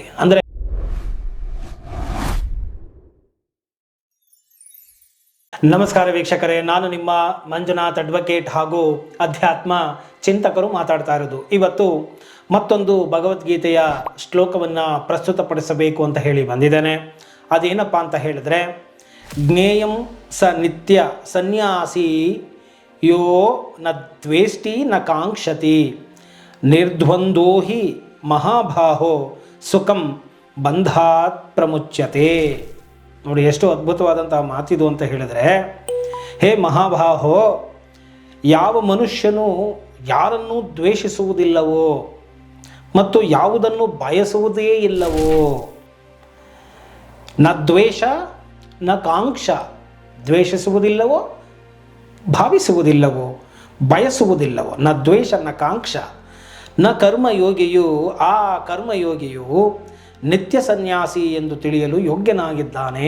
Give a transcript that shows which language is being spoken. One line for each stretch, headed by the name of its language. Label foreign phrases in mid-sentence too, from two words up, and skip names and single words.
Kannada: ಅಂದರೆ ನಮಸ್ಕಾರ ವೀಕ್ಷಕರೇ, ನಾನು ನಿಮ್ಮ ಮಂಜುನಾಥ್ ಅಡ್ವೊಕೇಟ್ ಹಾಗೂ ಅಧ್ಯಾತ್ಮ ಚಿಂತಕರು ಮಾತಾಡ್ತಾ ಇರೋದು. ಇವತ್ತು ಮತ್ತೊಂದು ಭಗವದ್ಗೀತೆಯ ಶ್ಲೋಕವನ್ನು ಪ್ರಸ್ತುತಪಡಿಸಬೇಕು ಅಂತ ಹೇಳಿ ಬಂದಿದ್ದೇನೆ. ಅದೇನಪ್ಪ ಅಂತ ಹೇಳಿದ್ರೆ,
Sanskrit: ಜ್ಞೇಯಂ ಸ ನಿತ್ಯ ಸನ್ಯಾಸಿ ಯೋ ನ ದ್ವೇಷ್ಟಿ ನ ಕಾಂಕ್ಷತಿ ನಿರ್ದ್ವಂದ್ವೋ ಹಿ ಮಹಾಬಾಹೋ ಸುಖಂ ಬಂಧಾತ್ ಪ್ರಮುಚ್ಯತೆ.
Kannada: ನೋಡಿ, ಎಷ್ಟು ಅದ್ಭುತವಾದಂತಹ ಮಾತಿದು ಅಂತ ಹೇಳಿದ್ರೆ,
Sanskrit: ಹೇ ಮಹಾಬಾಹೋ,
Kannada: ಯಾವ ಮನುಷ್ಯನು ಯಾರನ್ನೂ ದ್ವೇಷಿಸುವುದಿಲ್ಲವೋ ಮತ್ತು ಯಾವುದನ್ನು ಬಯಸುವುದೇ ಇಲ್ಲವೋ,
Sanskrit: ನ ದ್ವೇಷ ನ ಕಾಂಕ್ಷ,
Kannada: ದ್ವೇಷಿಸುವುದಿಲ್ಲವೋ ಭಾವಿಸುವುದಿಲ್ಲವೋ ಬಯಸುವುದಿಲ್ಲವೋ,
Sanskrit: ನ ದ್ವೇಷ ನ ಕಾಂಕ್ಷ,
Kannada: ನ ಕರ್ಮಯೋಗಿಯು, ಆ ಕರ್ಮಯೋಗಿಯು ನಿತ್ಯ ಸನ್ಯಾಸಿ ಎಂದು ತಿಳಿಯಲು ಯೋಗ್ಯನಾಗಿದ್ದಾನೆ.